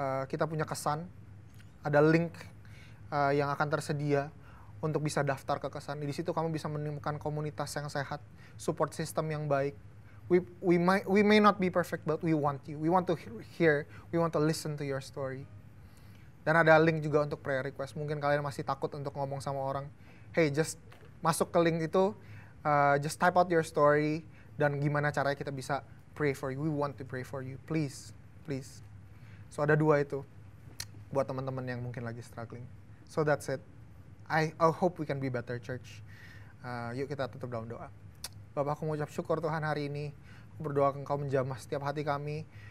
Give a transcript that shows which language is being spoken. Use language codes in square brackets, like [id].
[id] Kita punya kesan, ada link yang akan tersedia untuk bisa daftar ke kesan. Di situ kamu bisa menemukan komunitas yang sehat, support system yang baik. [en] We may not be perfect, but we want you. We want to hear, we want to listen to your story. [id] Dan ada link juga untuk prayer request. Mungkin kalian masih takut untuk ngomong sama orang. [en] Hey, just [id] masuk ke link itu, [en] just type out your story, [id] dan gimana caranya kita bisa [en] pray for you. We want to pray for you. Please. [id] So ada 2 itu buat teman-teman yang mungkin lagi struggling. [en] So that's it. I hope we can be better, church. [id] Yuk kita tutup dalam doa. Bapak, aku mengucap syukur Tuhan hari ini. Aku berdoa Engkau menjamah setiap hati kami.